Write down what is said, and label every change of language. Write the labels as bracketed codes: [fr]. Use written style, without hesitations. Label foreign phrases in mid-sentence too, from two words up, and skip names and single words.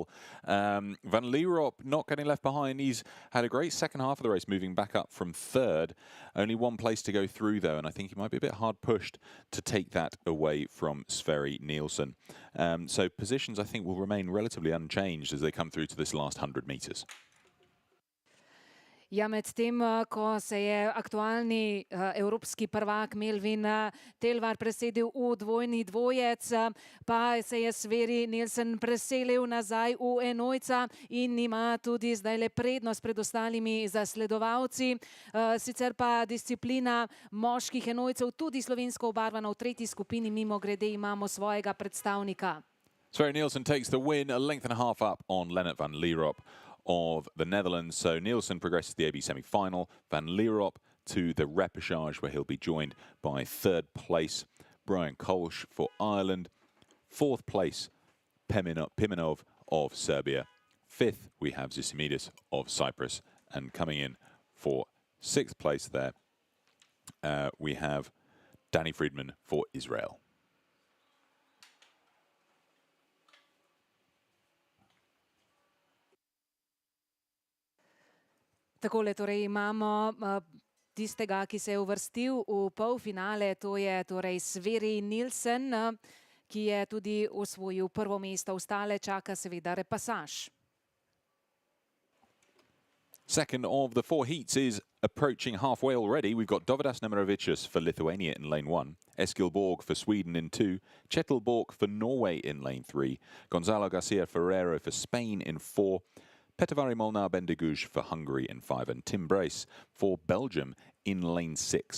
[en] Van Lierop not getting left behind. He's had a great second half of the race, moving back up from third. Only one place to go through, though, and I think he might be a bit hard pushed to take that away from Sverre Nielsen. So positions, I think, will remain relatively unchanged as they come through to this last 100 metres. [sl] Ja, medtem, ko se je aktualni evropski prvak Melvin Telvar presedil v dvojni dvojec, pa se je Sverre Nielsen preselil nazaj v enojca in ima tudi zdaj le prednost pred ostalimi zasledovalci. Sicer pa disciplina moških enojcev tudi slovensko obarvana v tretji skupini, mimo grede imamo svojega predstavnika. [en] Sverre Nielsen takes the win, a length and a half up on Lennart van Lierop of the Netherlands. So Nielsen progresses to the AB semi-final. Van Lierop to the repechage, where he'll be joined by third place Brian Kolsch for Ireland. Fourth place Pimenov of Serbia. Fifth we have Zisimidis of Cyprus, and coming in for sixth place there we have Danny Friedman for Israel. [sl] Takole torej imamo tistega, ki se je uvrstil v polfinale, to je torej Sverre Nielsen, ki je tudi osvojil prvo mesto. Ostale čaka seveda repasaž. [en] Second of the four heats is approaching halfway already. We've got Dovydas Nemirovicius for Lithuania in lane 1, Eskil Borg for Sweden in 2, Kjetil Borg for Norway in lane 3, Gonzalo Garcia Ferrero for Spain in 4, Petavari Molnar Bendeguj for Hungary in 5, and Tim Brace for Belgium in lane 6.